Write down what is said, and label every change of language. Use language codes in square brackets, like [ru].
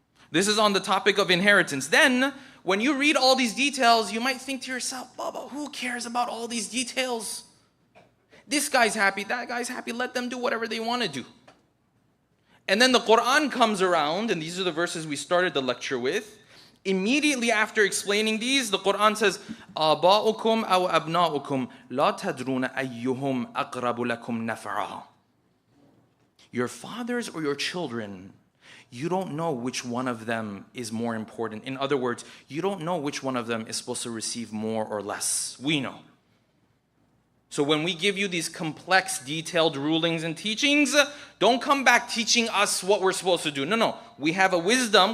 [en] This is on the topic of inheritance. Then, when you read all these details, you might think to yourself, Baba, who cares about all these details? This guy's happy, that guy's happy, let them do whatever they want to do. And then the Quran comes around, and these are the verses we started the lecture with. Immediately after explaining these, the Quran says, [ar] آباؤكم أو أبناؤكم لا تدرون أيهم أقرب لكم نفعا. [en] Your fathers or your children, you don't know which one of them is more important. In other words, you don't know which one of them is supposed to receive more or less. We know. So when we give you these complex, detailed rulings and teachings, don't come back teaching us what we're supposed to do. No. We have a wisdom.